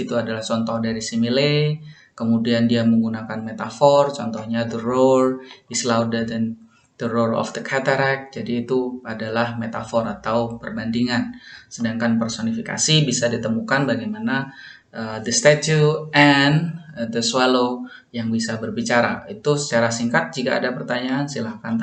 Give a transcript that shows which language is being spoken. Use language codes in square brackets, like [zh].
[id] Itu adalah contoh dari simile. Kemudian dia menggunakan metafor. Contohnya [en] the roar is louder than the roar of the cataract. [id] Jadi itu adalah metafor atau perbandingan. Sedangkan personifikasi bisa ditemukan bagaimana [en] the statue and the swallow [id] yang bisa berbicara. Itu secara singkat. Jika ada pertanyaan silahkan tanya.